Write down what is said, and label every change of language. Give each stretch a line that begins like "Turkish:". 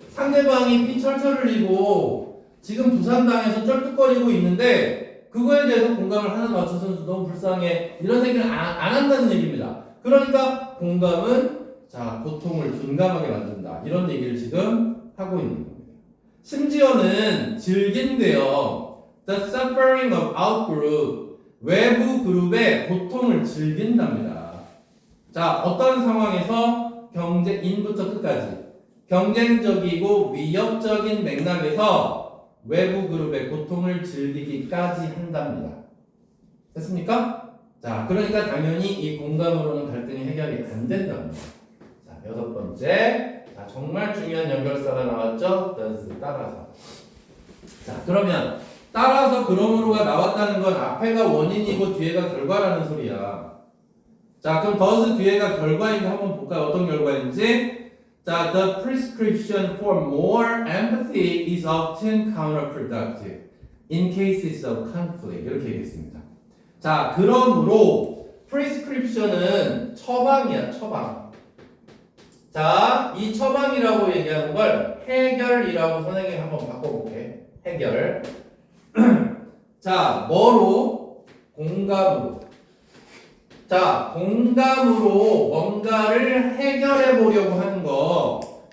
Korean: 상대방이 피 철철 흘리고 지금 부산당에서 쩔뚝거리고 있는데 그거에 대해서 공감을 하나도 저 선수 너무 불쌍해. 이런 얘기를 안 한다는 얘기입니다. 그러니까 공감은 자, 고통을 둔감하게 만든다. 이런 얘기를 지금 하고 있는 겁니다. 심지어는 즐긴대요.
English: The suffering of out-group.
Korean: 외부 그룹의 고통을 즐긴답니다. 자, 어떤 상황에서 인부터 끝까지 경쟁적이고 위협적인 맥락에서 외부 그룹의 고통을 즐기기까지 한답니다. 됐습니까? 자, 그러니까 당연히 이 공감으로는 갈등이 해결이 안 된답니다. 자, 여섯 번째. 자, 정말 중요한 연결사가 나왔죠? does 따라서. 자, 그러면 따라서 그러므로가 나왔다는 건 앞에가 원인이고 뒤에가 결과라는 소리야. 자, 그럼 does 뒤에가 결과인지 한번 볼까요? 어떤 결과인지?
English: 자, the prescription for more empathy is often counterproductive in cases of conflict.
Korean: 이렇게 얘기했습니다. 자, 그러므로 prescription은 처방이야, 처방. 자, 이 처방이라고 얘기하는 걸 해결이라고 선생님이 한번 바꿔볼게. 해결. 자, 뭐로? 공감으로. 자, 공감으로 뭔가를 해결해 보려고 하는 거.